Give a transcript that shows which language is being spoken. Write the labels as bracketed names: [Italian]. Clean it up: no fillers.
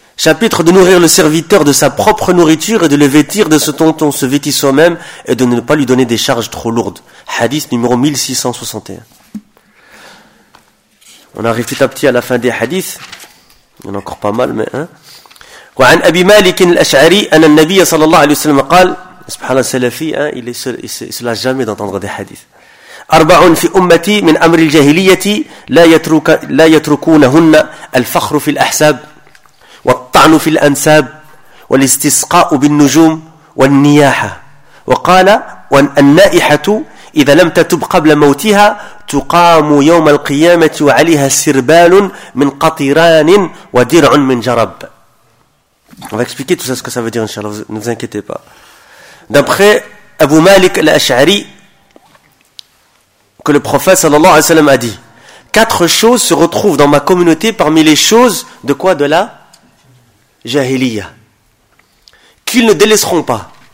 [French] Chapitre de nourrir le serviteur de sa propre nourriture et de le vêtir de ce dont on se vêtit soi-même et de ne pas lui donner des charges trop lourdes. Hadith numéro 1661. On arrive petit à petit à la fin des hadiths. Il y en a encore pas mal, mais, hein. [Arabic] وعن أبي مالك الأشعري أن النبي صلى الله عليه وسلم قال سبحان الله السلفي [French] il se lasse jamais d'entendre des hadiths. [Arabic] أربع في أمتي من أمر الجاهلية لا يتركونهن الفخر في الأحساب والطعن في الأنساب والاستسقاء بالنجوم والنياحة وقال والنائحة إذا لم تتب قبل موتها تقام يوم القيامة وعليها سربال من قطران ودرع من جرب. [French] On va expliquer tout ça, ce que ça veut dire, Inch'Allah, ne vous inquiétez pas. D'après Abu Malik al-Ash'ari, que le prophète sallallahu alayhi wa sallam a dit, quatre choses se retrouvent dans ma communauté parmi les choses de quoi? De la jahiliya. Qu'ils ne délaisseront pas.